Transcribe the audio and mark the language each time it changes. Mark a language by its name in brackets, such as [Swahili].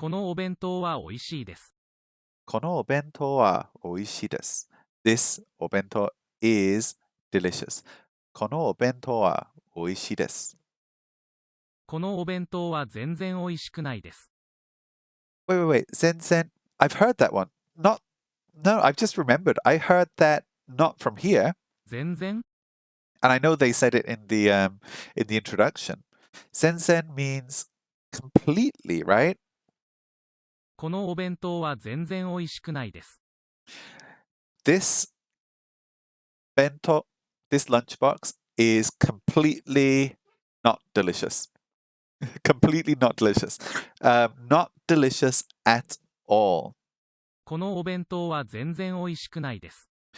[Japanese] このお弁当は美味しいです。このお弁当は美味しいです。 [English] This お弁当 is delicious. [Japanese] このお弁当は美味しいです。このお弁当は全然美味しくないです。 [English] Wait. 全然 I've heard that one. No, I've just remembered. I heard that not from here. [Japanese] 全然 [English] And I know they said it in the introduction. 全然 means completely, right? [Japanese] このお弁当は全然美味しくないです。 [English] This bento, this lunchbox is completely not delicious. Completely not delicious. Not delicious at all. [Japanese] このお弁当は全然美味しくないです。